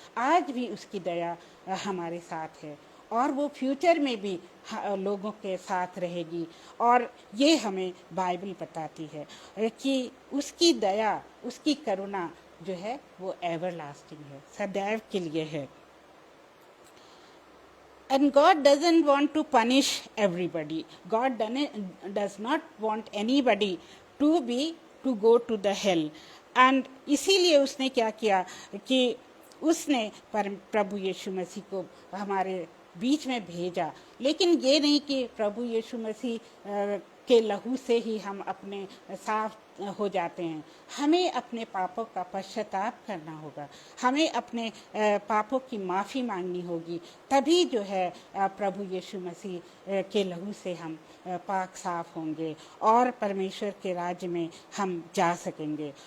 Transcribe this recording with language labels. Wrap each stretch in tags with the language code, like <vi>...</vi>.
<hi>आज भी उसकी दया हमारे साथ है और वो फ्यूचर में भी लोगों के साथ रहेगी। और ये हमें बाइबल बताती है कि उसकी दया, उसकी करुणा जो है वो एवरलास्टिंग है, सदैव के लिए है।</hi> <en>And God doesn't want to punish everybody. God does not want anybody to go to the hell.</en> <hi>And इसीलिए उसने क्या किया कि उसने प्रभु यीशु मसीह को हमारे बीच में भेजा। लेकिन ये नहीं कि प्रभु यीशु मसीह के लहू से ही हम अपने साफ हो जाते हैं। हमें अपने पापों का पश्चाताप करना होगा, हमें अपने पापों की माफ़ी मांगनी होगी, तभी जो है प्रभु यीशु मसीह के लहू से हम पाक साफ होंगे और परमेश्वर के राज्य में हम जा सकेंगे।</hi>